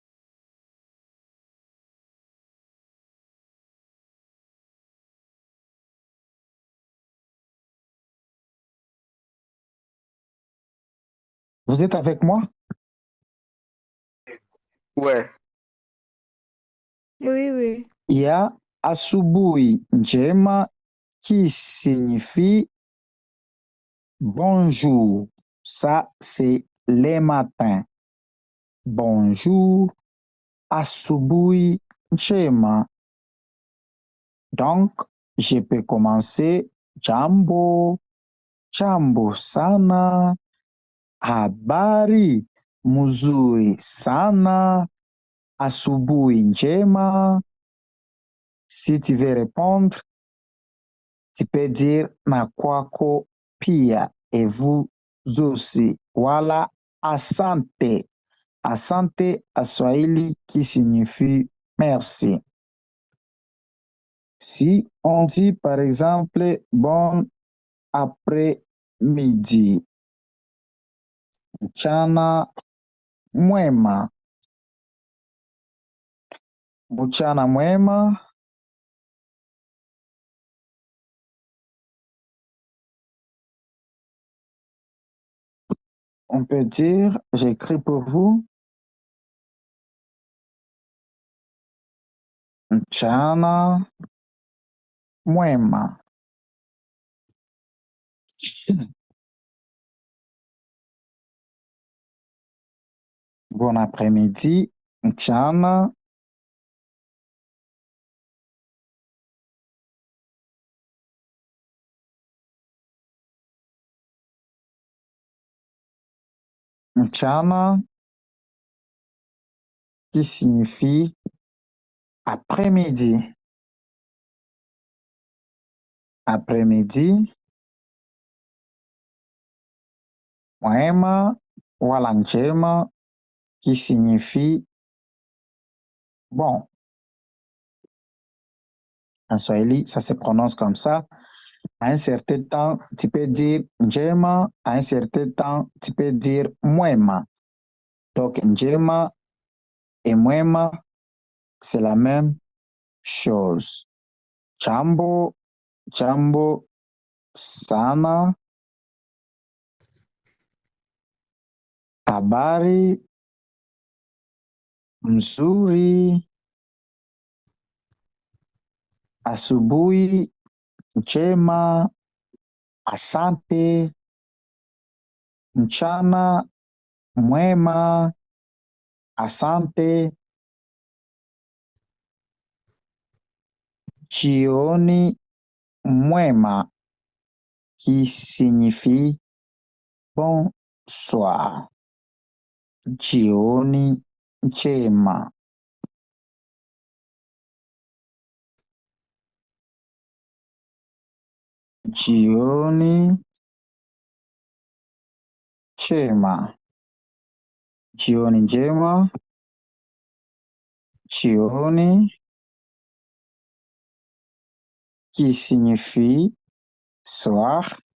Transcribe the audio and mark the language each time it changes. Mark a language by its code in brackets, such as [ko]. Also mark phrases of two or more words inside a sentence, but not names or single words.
[fr] Vous êtes avec moi? Ouais. Oui, oui. Il y a [sw] asubuhi njema [fr] qui signifie bonjour. Ça, c'est les matins. Bonjour, [sw] asubuhi njema. [fr] Donc, je peux commencer [sw] jambo, jambo sana, habari mzuri sana, asubuhi njema. [fr] Si tu veux répondre, tu peux dire [sw] na kwako pia. [fr] et vous aussi. Voilà, [sw] asante. [fr] Asante à Swahili qui signifie merci. Si on dit par exemple bon après-midi, [sw] mchana mwema, mchana mwema, [fr] on peut dire, j'écris pour vous, [sw] mchana mwema. [fr] Bon après-midi, [sw] mchana. [fr] Mchana qui signifie après-midi. Après-midi, [sw] mwema, wala njema [fr] qui signifie bon. En Swahili, ça se prononce comme ça. À un certain temps, tu peux dire njema. À un certain temps, tu peux dire mwema. Donc, [sw] njema et mwema, [fr] c'est la même chose. [sw] Jambo, jambo sana. Habari, mzuri. Asubuhi, njema. Asante, mchana mwema, asante, jioni mwema, [fr] qui signifie bonsoir. [sw] Jioni njema. Jioni njema. Jioni njema. Jioni [fr] qui signifie soir.